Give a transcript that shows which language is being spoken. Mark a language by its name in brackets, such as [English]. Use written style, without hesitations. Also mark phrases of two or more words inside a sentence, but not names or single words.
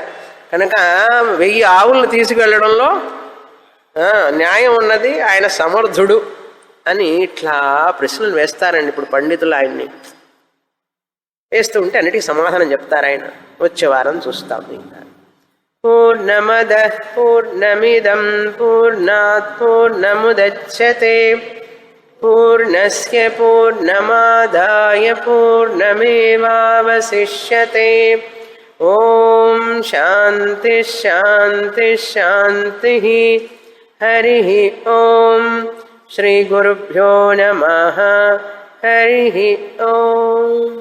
[Telugu] కనుక 1000 ఆవులను తీసుకెళ్లడంలో న్యాయం ఉన్నది, ఆయన సమర్థుడు అని ఇట్లా ప్రశ్నలు వేస్తారండి. ఇప్పుడు పండితులు ఆయన్ని వేస్తూ ఉంటే అన్నిటికీ సమాధానం చెప్తారు ఆయన. వచ్చే వారం చూస్తాం. ఇంకా [Sanskrit] పూర్ణమద పూర్ణమిదం పూర్ణాత్ పూర్ణముదచ్యతే పూర్ణస్య పూర్ణమాదాయ పూర్ణమేవావశిష్యతే. ఓం శాంతి శాంతి శాంతి. హరి ఓం. శ్రీ గురుభ్యో నమః. హరి ఓం.